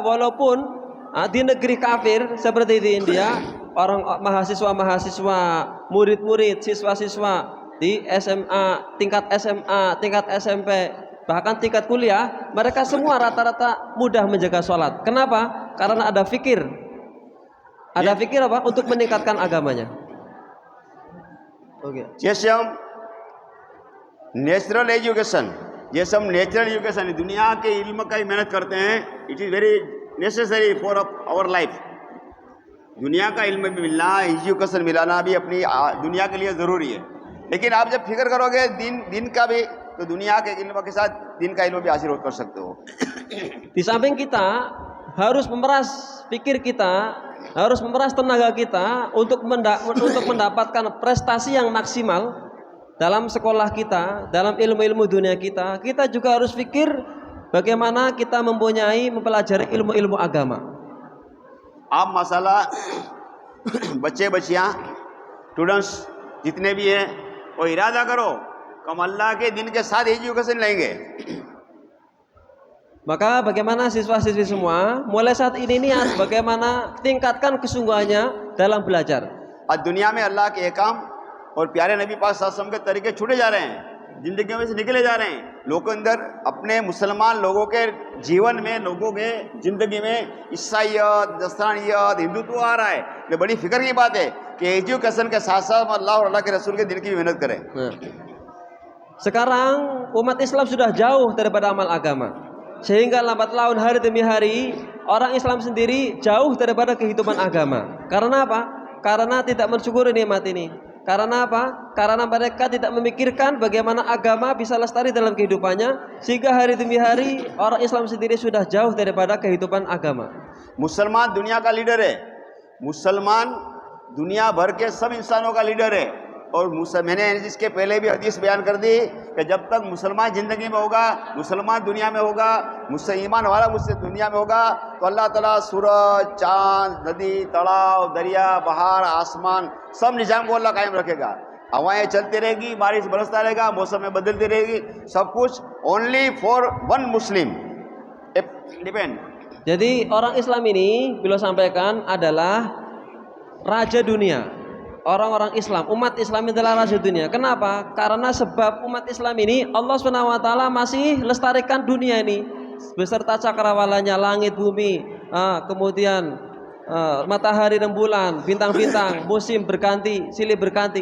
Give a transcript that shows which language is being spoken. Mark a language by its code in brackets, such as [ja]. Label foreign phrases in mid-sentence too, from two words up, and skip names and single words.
[id] Walaupun di negeri kafir seperti di India, orang mahasiswa-mahasiswa, murid-murid, siswa-siswa di SMA, tingkat SMP, bahkan tingkat kuliah, mereka semua rata-rata mudah menjaga sholat. Kenapa? Karena ada fikir. Ada fikir apa? Untuk meningkatkan agamanya. Oke. [hi] जैसे हम [en] natural education [hi] दुनिया के इल्म का ही मेहनत करते हैं, [en] It is very necessary for our life. [hi] दुनिया का इल्म भी मिलना, एजुकेशन मिलाना भी अपनी दुनिया के लिए ज़रूरी है। लेकिन आप जब फिक्र करोगे दिन का भी, तो दुनिया के इल्म के साथ दिन का इल्म भी हासिल कर सकते हो। [id] Di samping kita harus memeras pikir kita, harus memeras tenaga kita untuk mendapatkan prestasi yang maksimal dalam sekolah kita, dalam ilmu-ilmu dunia kita. Kita juga harus pikir bagaimana kita mempelajari ilmu-ilmu agama. [hi] आप मसाला बच्चे बच्चियाँ स्टूडेंट्स जितने भी हैं वो इरादा करो कि हम अल्लाह के दिन के साथ एजुकेशन लेंगे। [id] Maka bagaimana siswa-siswi semua mulai saat ini niat bagaimana tingkatkan kesungguhannya dalam belajar. [hi] आज दुनिया में अल्लाह के एहकाम और प्यारे नबी पाक [ar] صلى الله عليه وسلم [hi] के तरीके छूटे जा रहे हैं, जिंदगियों में से निकले जा रहे हैं। लोगों के अंदर, अपने मुसलमान लोगों के जीवन में, लोगों के जिंदगी में ईसाइयत, नस्रानियत, हिंदुत्व आ रहा है। ये बड़ी फिक्र की बात है कि एजुकेशन के साथ साथ अल्लाह और अल्लाह के रसूल के दिन की मेहनत करें। [id] Sekarang umat Islam sudah jauh daripada amal agama. Sehingga lambat laun hari demi hari orang Islam sendiri jauh daripada kehidupan agama. Karena apa? Karena tidak mensyukuri nikmat ini. Karena apa? Karena mereka tidak memikirkan bagaimana agama bisa lestari dalam kehidupannya, sehingga hari demi hari orang Islam sendiri sudah jauh daripada kehidupan agama. [hi] मुसलमान दुनिया का लीडर है, मुसलमान दुनिया भर के सब इंसानों का लीडर है। और मैंने इसके पहले भी हदीस बयान कर दी कि जब तक मुसलमान ज़िंदगी में होगा, मुसलमान दुनिया में होगा, मुझसे ईमान वाला मुझसे दुनिया में होगा, तो अल्लाह ताला सूरज, चाँद, नदी, तालाब, दरिया, बहार, आसमान सब निज़ाम को अल्लाह कायम रखेगा। हवाएं चलती रहेगी, बारिश बरसता रहेगा, मौसम में बदलती रहेगी, सब कुछ [en] only for one Muslim depend. [id] Jadi orang Islam ini beliau sampaikan adalah raja dunia. Orang-orang Islam, umat Islam adalah raja dunia. Kenapa? Karena sebab umat Islam ini Allah SWT masih lestarikan dunia ini beserta cakrawalanya, langit, bumi, kemudian matahari, rembulan, bintang-bintang, musim berganti, silih berganti.